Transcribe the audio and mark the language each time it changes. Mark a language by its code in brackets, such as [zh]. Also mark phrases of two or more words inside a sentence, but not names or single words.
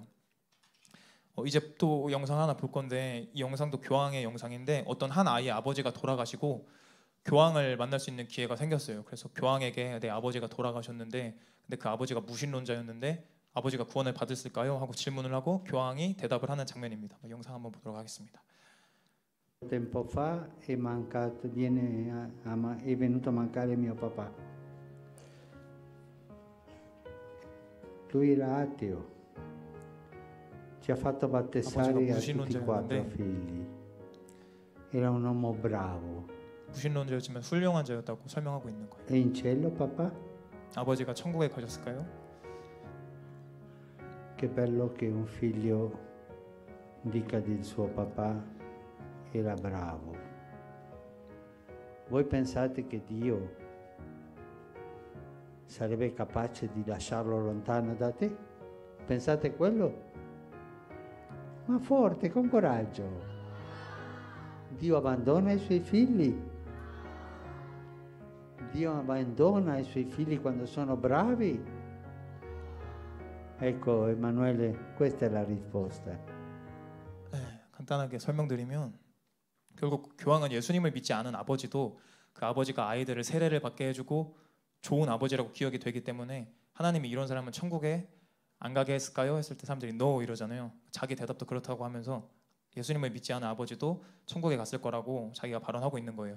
[ko] 이제 또 영상 하나 볼 건데 이 영상도 교황의 영상인데 어떤 한 아이의 아버지가 돌아가시고 교황을 만날 수 있는 기회가 생겼어요. 그래서 교황에게 내 아버지가 돌아가셨는데 근데 그 아버지가 무신론자였는데 아버지가 구원을 받았을까요? 하고 질문을 하고 교황이 대답을 하는 장면입니다. 영상 한번 보도록 하겠습니다. [it] Tempo fa è venuto a mancare mio papà. Lui era ateo. Ci ha fatto battezzare a tutti e quattro figli. Era un uomo bravo. [ko] 무신론자였지만 훌륭한 자였다고 설명하고 있는 거예요. [it] È in cielo, papà? [ko] 아버지가 천국에 가셨을까요? [it] Che bello che un figlio dica del suo papà era bravo. Voi pensate che Dio sarebbe capace di lasciarlo lontano da te? Pensate quello? Ma forte, con coraggio. Dio abbandona i suoi figli. Dio abbandona i suoi figli quando sono bravi. Ecco, Emanuele, questa è la risposta. [ko] 간단하게 설명드리면 결국 교황은 예수님을 믿지 않은 아버지도 그 아버지가 아이들을 세례를 받게 해주고 좋은 아버지라고 기억이 되기 때문에 하나님이 이런 사람은 천국에 안 가게 했을까요? 했을 때 사람들이 no 이러잖아요. 자기 대답도 그렇다고 하면서 예수님을 믿지 않은 아버지도 천국에 갔을 거라고 자기가 발언하고 있는 거예요.